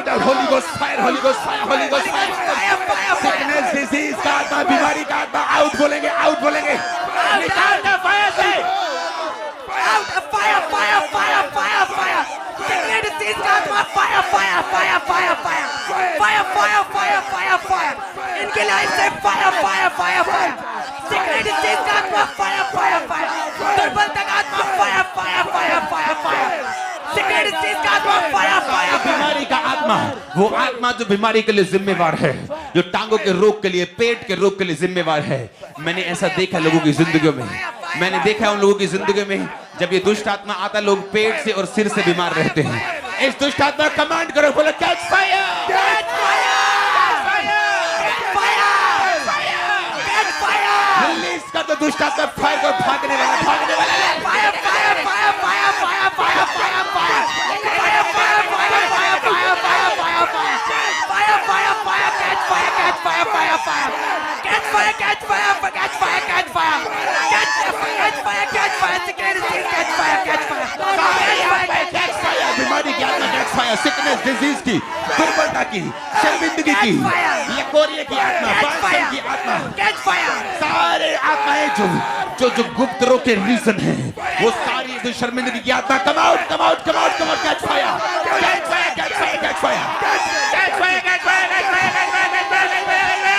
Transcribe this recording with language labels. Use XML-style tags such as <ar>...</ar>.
<en>Holy Ghost fire, Holy Ghost fire, Holy Ghost fire, sickness disease</en> <hi>का आत्मा, बीमारी का आत्मा आउट बोलेंगे, आउट बोलेंगे, निकाल दो फायर से,</hi> <en>fire, fire, fire, fire, fire. Sickness disease</en> <hi>का आत्मा</hi> <en>fire, fire, fire, fire, fire, fire, fire, fire, fire, fire.</en> <hi>इनके लाइफ से</hi> <en>fire, fire, fire, fire. Sickness disease का आत्मा fire, fire, fire.</en> <hi>दुर्बलता का आत्मा</hi> <en>fire, fire, fire, fire, fire. Sickness disease</en> <hi>का आत्मा</hi> <en>fire, fire, fire.</en> <hi>बीमारी का आत्मा, वो आत्मा जो बीमारी के लिए जिम्मेवार है, जो टांगों के रोग के लिए, पेट के रोग के लिए जिम्मेवार है। मैंने ऐसा देखा लोगों की जिंदगियों में, मैंने देखा उन लोगों की जिंदगी में, जब ये दुष्ट आत्मा आता, लोग पेट से और सिर से बीमार रहते हैं। इस दुष्ट आत्मा कमांड करो,</hi> <en>बोलो catch fire, Catch fire! Catch fire! Catch fire!</en> <hi>Release कर दो दुष्ट आत्मा, फायर को, भागने वाला, भागने वाला,</hi> <en>Fire, fire, fire, fire, fire, fire, fire, fire. Fire, fire, fire, fire, fire, fire, fire, fire. Fire, fire, fire, catch fire, catch fire, fire, fire. Catch fire, catch fire, catch fire, catch fire. Catch fire, catch fire, sickness disease, catch fire, catch fire. Catch fire,</en> <hi>बीमारी की आत्मा catch fire,</hi> <en>sickness disease</en> <hi>की, दुर्बलता की, शर्मिंदगी की, leucorrhoea की आत्मा, बांसन की आत्मा,</hi> <en>Catch fire.</en> <hi>सारे आत्माएं जो गुप्त रोग के रीजन है, वो सारी जो शर्मिंदगी की आत्मा,</hi> <en>come out, come out, come out, come out, catch fire, catch fire, catch fire, catch fire, catch fire, catch fire, catch fire, catch fire, catch fire,</en>